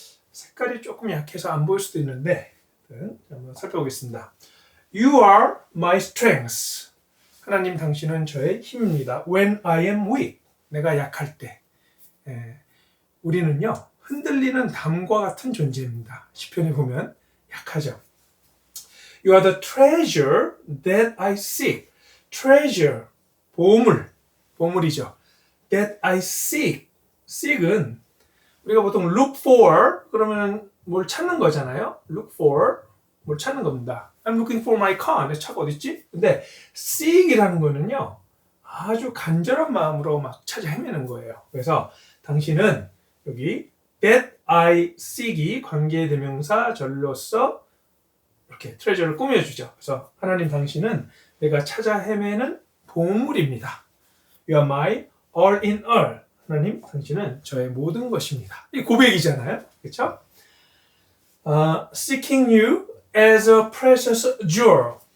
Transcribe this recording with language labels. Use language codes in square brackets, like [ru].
[ko] 색깔이 조금 약해서 안 보일 수도 있는데 한번 살펴보겠습니다. [en] You are my strength. [ko] 하나님 당신은 저의 힘입니다. [en] When I am weak. [ko] 내가 약할 때. 우리는요. 흔들리는 담과 같은 존재입니다. 시편에 보면 약하죠. [en] You are the treasure that I seek. [ko] treasure, 보물이죠. [en] that I seek. [ko] seek은 우리가 보통 look for 그러면 뭘 찾는 거잖아요. look for 뭘 찾는 겁니다. [en] I'm looking for my car. [ko] 내 차가 어디 있지? 근데 seek이라는 거는요. 아주 간절한 마음으로 막 찾아 헤매는 거예요. 그래서 당신은 여기 [en] that I seek [ko] 이 관계대명사 절로서 이렇게 트레저를 꾸며주죠. 그래서 하나님 당신은 내가 찾아 헤매는 보물입니다. [en] You are my all in all. [ko] 하나님 당신은 저의 모든 것입니다. 이 고백이잖아요. 그렇죠? [en] Seeking you as a precious jewel.